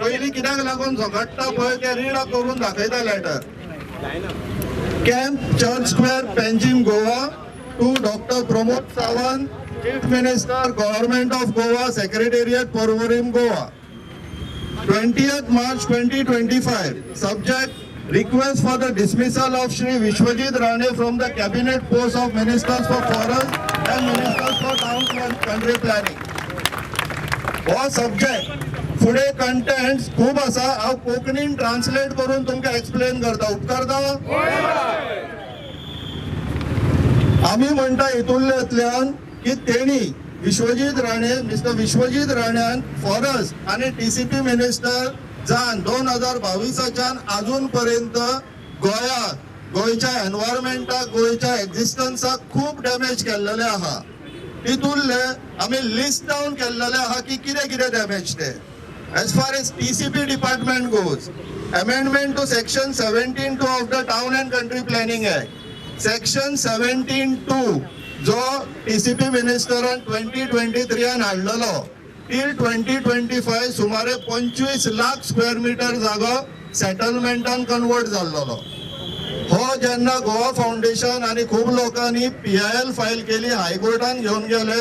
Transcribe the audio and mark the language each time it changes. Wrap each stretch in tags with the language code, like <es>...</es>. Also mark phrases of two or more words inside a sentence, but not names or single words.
<kok>पयलीं कित्याक लागून झगडटा पळय ते रीड करून दाखयता लेटर.</kok> <en>Camp Church Square, Panjim, Goa, to Dr. Pramod Sawant, Chief Minister, Government of Goa, Secretariat, Porvorim, Goa. 20th March 2025. Subject: request for the dismissal of Shri Vishwajit Rane from the cabinet post of Ministers for Forest and Ministers for Town and Country Planning.</en> <kok>वो सब्जेक्ट फुडे कंटेंट्स खूप असा हांव कोंकणीन ट्रान्सलेट करून तुमकां एक्सप्लेन करता. उपकार जावं. आमी म्हणटा हितूंतल्यान की तेणी विश्वजीत राणे, मिस्टर विश्वजीत राण्यान फॉरेस्ट आणि</kok> <en>TCP minister</en> <kok>जावन 2022च्यान अजून पर्यंत गोंयच्या एनवायरमेंटाक, गोंयच्या एक्झिस्टन्साक खूप डॅमेज केल्लेले आहा. तितूंतले आमी</kok> <en>list down</en> <kok>केल्लेले आहा की कितें कितें डॅमेज ते.</kok> <en>As far as TCP department goes, amendment to section 17(2) of the Town and Country Planning Act.</en> <kok>Section 17(2) जो TCP मिनिस्टरान 2023 हाडलेलो till 2025 सुमारे 25 लाख</kok> <en>square metre</en> <kok>जागो सेटलमेंटान कन्वर्ट जाल्लो. हो जेन्ना गोवा फाउंडेशन आणि खूप लोकांनी PIL फायल केली, हायकोर्टान घेऊन गेले.</kok>